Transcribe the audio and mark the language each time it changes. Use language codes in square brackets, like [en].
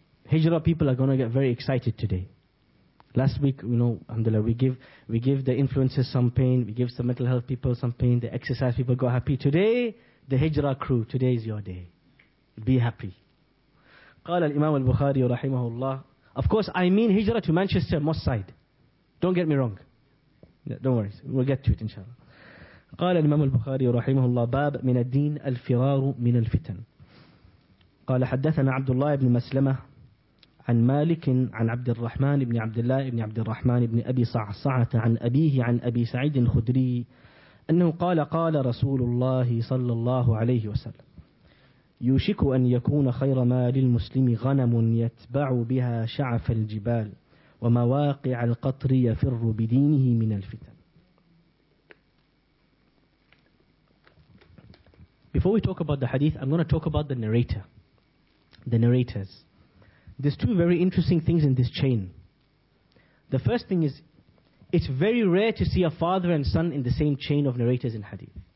[en] Hijrah people are going to get very excited today. Last week, you know, alhamdulillah, we give the influencers some pain, we give some mental health people some pain, the exercise people got happy. Today, the Hijrah crew, today is your day. Be happy. Qala al-Imam al-Bukhari rahimahullah. Of course, I mean Hijrah to Manchester, Moss Side. Don't get me wrong. Don't worry, we'll get to it inshallah. [ar] قال الإمام البخاري رحمه الله باب من الدين الفرار من الفتن قال حدثنا عبد الله بن مسلمة عن مالك عن عبد الرحمن بن عبد الله بن عبد الرحمن بن أبي صعصعة عن أبيه عن أبي سعيد الخدري أنه قال قال رسول الله صلى الله عليه وسلم يوشك أن يكون خير ما للمسلم غنم يتبع بها شعف الجبال ومواقع القطر يفر بدينه من الفتن. [en] Before we talk about the hadith, I'm going to talk about the narrator. The narrators. There's two very interesting things in this chain. The first thing is, it's very rare to see a father and son in the same chain of narrators in hadith.